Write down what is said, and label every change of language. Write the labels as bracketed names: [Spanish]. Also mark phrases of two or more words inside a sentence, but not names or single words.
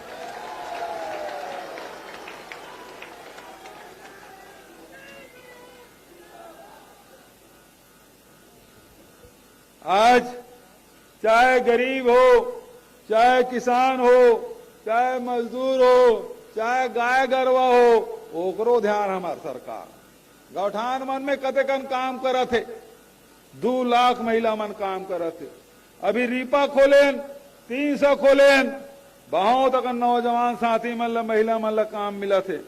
[Chhattisgarhi] आज चाहे गरीब हो, चाहे किसान हो, चाहे मजदूर हो, चाहे गाय गरवा हो, ओकरो ध्यान हमार सरकार। गौठान मन में कतेकन काम करत है, 2 लाख महिला मन काम करत है। अभी रीपा खोलेन, 300 खोलेन, बहुत तक नौजवान साथी मन ला महिला मन ला काम मिलत है।